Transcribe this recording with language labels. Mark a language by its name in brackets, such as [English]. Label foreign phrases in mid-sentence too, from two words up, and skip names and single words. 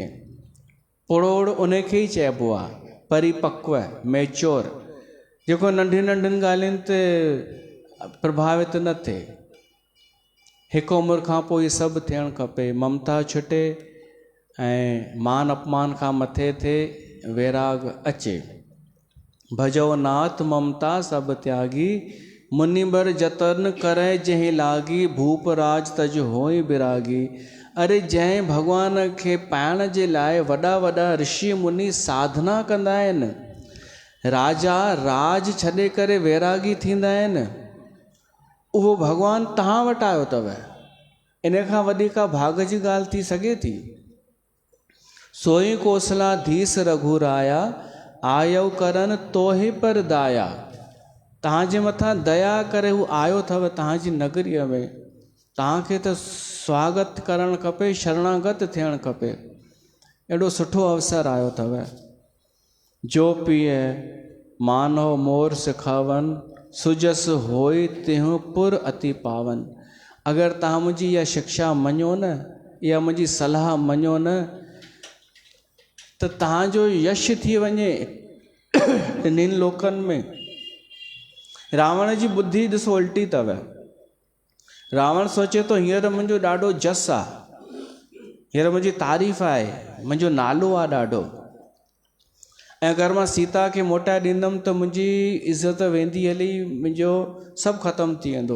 [Sindhi] पुरोड़ उनखे ई चइबो आहे, परिपक्व, मैच्योर, जेको नंढियुनि नंढियुनि ॻाल्हियुनि ते प्रभावित न थिए। हिकु उमिरि खां पोइ इहे सभु थियणु खपे, ममता छुटे ऐं मान अपमान खां मथे थिए, वैराग अचे। [Awadhi] भजो नाथ ममता सब त्यागी, मुनिबर जतन करे जंहिं लागी, भूप राज तज होई बिरागी। [Sindhi] अरे जंहिं भगवान खे पाइण जे लाइ वॾा वॾा ऋषि मुनि साधना कंदा आहिनि, राजा राज छॾे करे वैरागी थींदा आहिनि, उहो भगवान तव्हां वटि आयो अथव। इन खां वॾी का भाग जी ॻाल्हि थी सघे थी। [Awadhi] सोई कोसलाधीस रघुराया, आयो करन तोहि पर दाया। [Sindhi] तव्हांजे मथां दया करे हू आयो अथव तव्हांजी नगरीअ में, तव्हांखे त स्वागत करणु खपे, शरणागत थियणु खपे। एॾो सुठो अवसर आयो अथव। [Awadhi] जो पीए मानव मोर सिखावन, सुजस होई तिहु पुर अति पावन। [Sindhi] अगरि तव्हां मुंहिंजी इहा शिक्षा मञो न, इहा मुंहिंजी सलाह मञो न, त तव्हांजो यश थी वञे टिनिनि लोकनि में। रावण जी बुद्धि ॾिसो उल्टी अथव। रावण सोचे थो हींअर मुंहिंजो ॾाढो जस आहे, हींअर मुंहिंजी तारीफ़ आहे, मुंहिंजो नालो आहे ॾाढो, ऐं अगरि मां सीता खे मोटाए ॾींदुमि त मुंहिंजी इज़त वेंदी हली, मुंहिंजो सभु ख़तमु थी वेंदो।